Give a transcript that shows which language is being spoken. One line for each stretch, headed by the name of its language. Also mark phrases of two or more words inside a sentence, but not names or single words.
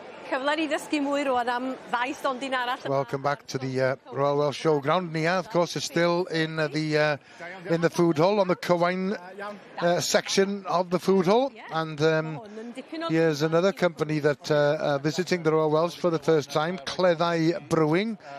Welsh: cyfle ni ddysgu mwy rwan am ddau stondin arall.
English: Welcome back to the Royal Welsh Showground. Nia, of course, is still in the food hall, on the Cywain section of the food hall. And here's another company that are visiting the Royal Welsh for the first time, Cleddau Brewing.